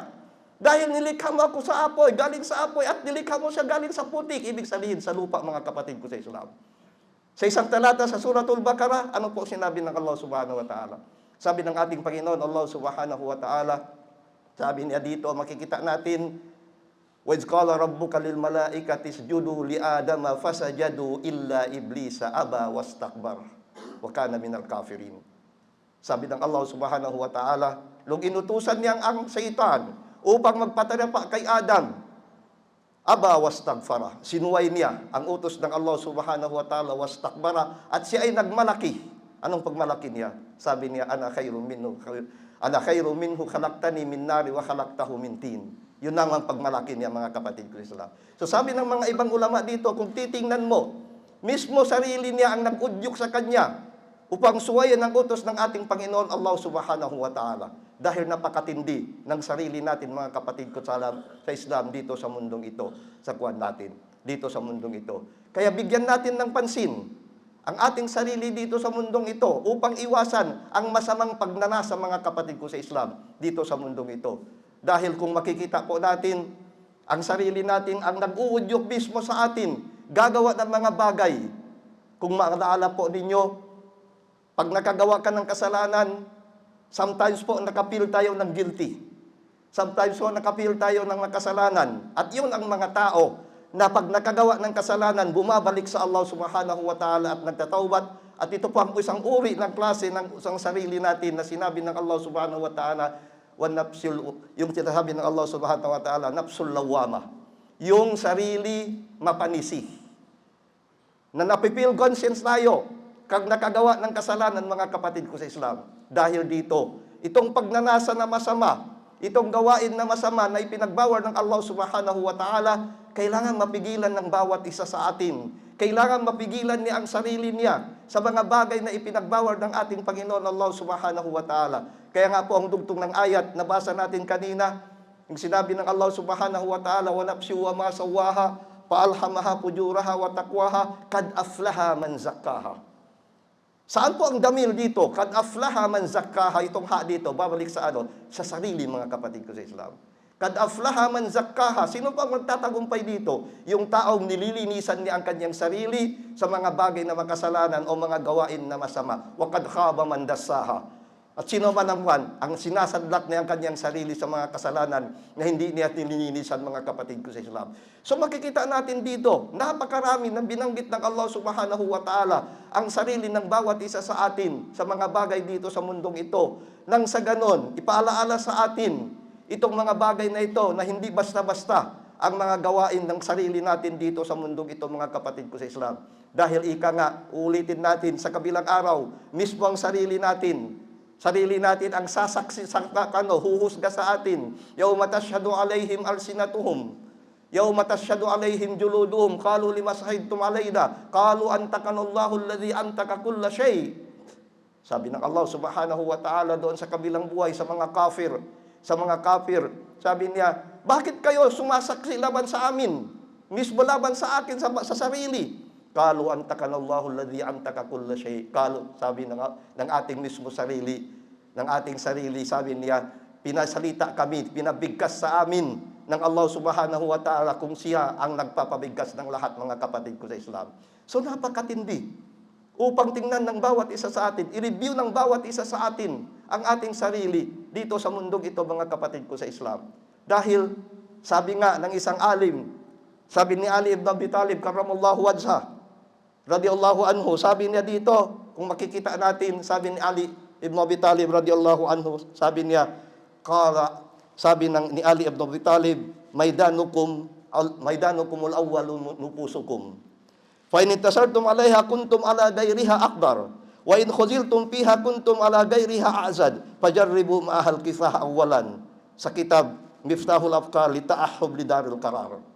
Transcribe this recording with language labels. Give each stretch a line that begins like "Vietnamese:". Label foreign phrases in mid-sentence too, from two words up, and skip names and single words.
Filipino: Dahil nilikha mo ako sa apoy, galing sa apoy, at nilikha mo siya galing sa putik. Ibig sabihin sa lupa, mga kapatid ko sa Islam. Sa isang talata sa Suratul Baqarah, ano po sinabi ng
Arabic: الله سبحانه وتعالى?
Filipino: Sabi ng ating Panginoon,
Arabic: الله سبحانه وتعالى,
Filipino: sabi niya dito, makikita natin,
Arabic: وَإِذْ قَالَ رَبُّكَ لِلْمَلَائِكَةِ اسْجُدُوا لِآدَمَ فَسَجَدُوا إِلَّا إِبْلِيسَ أَبَى وَاسْتَكْبَرَ وَكَانَ مِنَ الْكَافِرِينَ.
Filipino: Sabi ng
Arabic: الله سبحانه وتعالى,
Filipino: nung inutusan niya ang Satan upang magpatarapa kay Adam,
Arabic: أبى واستكبر,
Filipino: sinuway niya ang utos ng
Arabic: الله سبحانه وتعالى,
Filipino: wastakbara, at siya ay nagmalaki. Anong pagmalaki niya? Sabi niya,
Arabic: أنا خير منه خلقتني من نار وخلقته من طين.
Filipino: Yun ang pagmalaki niya, mga kapatid ko Islam. So sabi ng mga ibang ulama dito, kung titingnan mo, mismo sarili niya ang nag-udyok sa kanya upang suwayan ang utos ng ating Panginoon
Arabic: الله سبحانه وتعالى.
Filipino: Dahil napakatindi ng sarili natin, mga kapatid ko sa Islam, dito sa mundong ito, sa kuwan natin, dito sa mundong ito. Kaya bigyan natin ng pansin ang ating sarili dito sa mundong ito upang iwasan ang masamang pagnanasa, mga kapatid ko sa Islam, dito sa mundong ito. Dahil kung makikita po natin, ang sarili natin ang nag-uudyok mismo sa atin, gagawa ng mga bagay. Kung maalala po ninyo, pag nakagawa ka ng kasalanan, sometimes po nakapil tayo ng guilty. Sometimes po nakapil tayo ng kasalanan. At yun ang mga tao na pag nakagawa ng kasalanan, bumabalik sa
Arabic: الله سبحانه وتعالى
Filipino: at nagtatawbat. At ito po ang isang uri ng klase ng isang sarili natin na sinabi ng
Arabic: الله سبحانه وتعالى,
Filipino: yung sinasabi ng
Arabic: الله سبحانه وتعالى, النفس اللوامة.
Filipino: yung sarili mapanisi. Na napipil conscience tayo kag nakagawa ng kasalanan, mga kapatid ko sa Islam. Dahil dito, itong pagnanasa na masama, itong gawain na masama na ipinagbawal ng
Arabic: الله سبحانه وتعالى,
Filipino: kailangan mapigilan ng bawat isa sa atin. Kailangan mapigilan niya ang sarili niya sa mga bagay na ipinagbawal ng ating Panginoon
Arabic: الله سبحانه وتعالى.
Filipino: Kaya nga po ang dugtong ng ayat na basa natin kanina, yung sinabi ng
Arabic: الله سبحانه وتعالى, ونفس وما سواها فألهمها فجورها وتقواها قد أفلح من زكاها.
Filipino: Saan po ang damir dito?
Arabic: قد أفلح من زكاها,
Filipino: itong ha dito, babalik sa ano? Sa sarili, mga kapatid ko sa Islam.
Arabic: قد أفلح من زكاها,
Filipino: sino pa magtatagumpay dito? Yung taong nililinisan niya ang kanyang sarili sa mga bagay na makasalanan o mga gawain na masama.
Arabic: وقد خاب من دساها.
Filipino: At sino man naman ang sinasadlak niya ang kanyang sarili sa mga kasalanan na hindi niya nililinisan, mga kapatid ko sa Islam. So makikita natin dito, napakarami ng binanggit ng
Arabic: الله سبحانه وتعالى
Filipino: ang sarili ng bawat isa sa atin sa mga bagay dito sa mundong ito. Nang sa ganon, ipaalaala sa atin itong mga bagay na ito na hindi basta-basta ang mga gawain ng sarili natin dito sa mundong ito, mga kapatid ko sa Islam. Dahil ika nga, ulitin natin sa kabilang araw, mismo ang sarili natin ang sasaksi, huhusga sa atin.
Arabic: يوم تشهد عليهم ألسنتهم يوم تشهد عليهم جلودهم قالوا لم شهدتم علينا قالوا أنطقنا الله الذي أنطق كل شيء.
Filipino: Sabi ng
Arabic: الله سبحانه وتعالى
Filipino: doon sa kabilang buhay, sa mga kafir, sabi niya, bakit kayo sumasaksi laban sa amin? Mismo laban sa akin, sa sarili.
Arabic: قالوا أنطقنا الله الذي أنطق كل شيء. Kalu,
Filipino: sabi ng ating mismo sarili, sabi niya, pinasalita kami, pinabigkas sa amin ng
Arabic: الله سبحانه وتعالى
Filipino: kung siya ang nagpapabigkas ng lahat, mga kapatid ko sa Islam. So napakatindi. Upang tingnan ng bawat isa sa atin, i-review ng bawat isa sa atin ang ating sarili dito sa mundong ito, mga kapatid ko sa Islam. Dahil, sabi nga ng isang alim, sabi ni Ali ibn Abi Talib,
Arabic: كرم الله وجهه رضي الله عنه,
Filipino: sabi niya dito, kung makikita natin, sabi ni Ali ibn Abi Talib,
Arabic: رضي الله عنه,
Filipino: sabi niya, sabi ni Ali ibn Abi Talib,
Arabic: ميدانكم الأول نفوسكم. فإن انتصرتم عليها كنتم على غيرها أقدر وإن خذلتم فيها كنتم على غيرها أعجز فجربوا معها الكفاح أولا.
Filipino: Sa kitab Miftahul Afkar li ta'ahhub li daril qarar.